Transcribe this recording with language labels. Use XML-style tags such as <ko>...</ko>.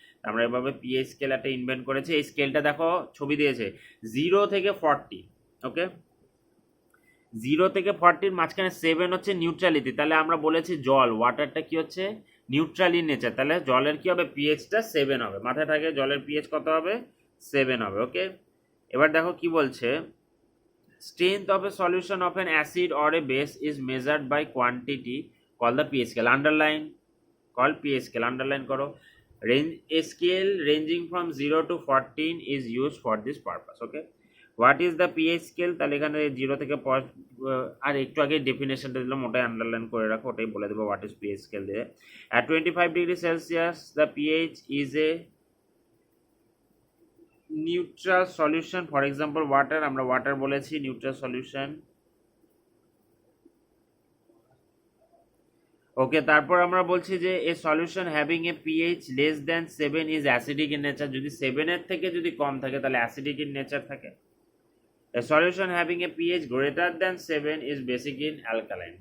<bn>আমরা এভাবে pH scale একটা ইনভেন্ট করেছি। এই স্কেলটা দেখো ছবি দিয়েছে 0 থেকে 40। ওকে, 0 থেকে 40 মাঝখানে 7 হচ্ছে নিউট্রালিটি। তাহলে আমরা বলেছি জল, ওয়াটারটা কি হচ্ছে</bn> <en>neutral in nature,</en> <bn>তাহলে জলের কি হবে, পিএইচটা 7 হবে। মাথায় থাকে জলের পিএইচ কত হবে, 7 হবে। ওকে, এবার দেখো কি বলছে,</bn> <en>strength of a solution of an acid or a base is measured by quantity called the pH scale. Underline, called pH scale, underline</en> <bn>করো।</bn> <en>A scale ranging from 0 to 14 is used for this purpose. Okay, what is the pH scale,</en> <bn>তাহলে এখানে 0 থেকে আর একটু আগে ডেফিনেশনটা দিলাম, ওটাই underline করে রাখো, ওটাই বলে দেবো</bn> <en>what is pH scale</en> <bn>দিয়ে।</bn> <en>At 25 degrees Celsius the pH is a neutral solution, for example water,</en> <bn>আমরা ওয়াটার বলেছি নিউট্রাল সলিউশন।</bn> <en>okay,</en> <bn>তারপর আমরা বলছি যে</bn> <en>A solution having a pH less than 7 is acidic in nature.</en> <bn>যদি 7-এর থেকে যদি কম থাকে তাহলে অ্যাসিডিক ইন নেচার থাকে।</bn> <en>A solution having a pH greater than 7 is basic in alkaline.</en>